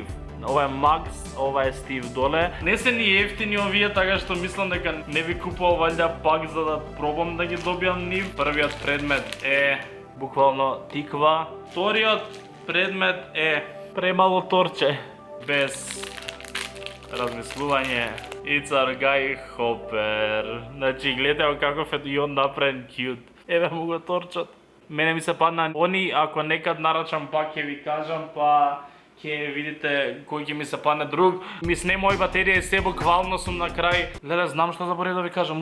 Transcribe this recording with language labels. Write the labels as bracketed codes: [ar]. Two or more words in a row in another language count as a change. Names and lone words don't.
[mk] Ова е Макс, ова е Стив доле. Не се ни ефтини овие, така што мислам дека не ви купував валјда пак за да пробам да ги добијам нив. Првиот предмет е буквално тиква. Вториот предмет е премало торче. Без размислување. [en] It's our guy Hopper. [mk] Значи, гледате каков е и он направен кют. Еве му го торчат. Мене ми се падна они, ако некад нарачам пак ќе ви кажам, па ќе видите кој ќе ми се падне друг. Ми снема овој батерија и се буквално сум на крај. Леле, знам што заборев да ви кажам.